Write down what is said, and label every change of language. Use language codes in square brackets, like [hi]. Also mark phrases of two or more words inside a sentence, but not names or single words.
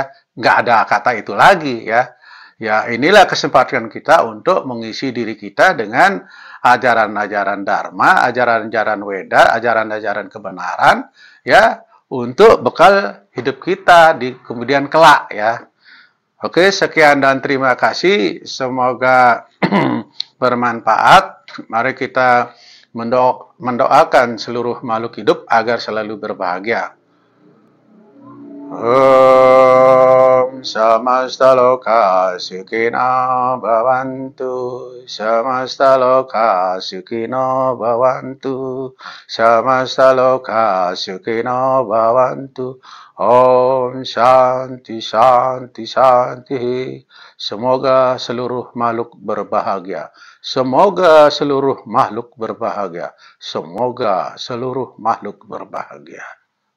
[id] Nggak ada kata itu lagi ya. Ya, inilah kesempatan kita untuk mengisi diri kita dengan ajaran-ajaran Dharma, ajaran-ajaran Weda, ajaran-ajaran kebenaran, ya, untuk bekal hidup kita di kemudian kelak ya. Oke, sekian dan terima kasih. Semoga bermanfaat. Mari kita mendoakan seluruh makhluk hidup agar selalu berbahagia. [sa] Om samasta loka sukhino bhavantu, samasta loka sukhino bhavantu, samasta loka sukhino bhavantu. Om Shanti Shanti Shanti. [id] Semoga seluruh makhluk berbahagia. Semoga seluruh makhluk berbahagia. Semoga seluruh makhluk berbahagia.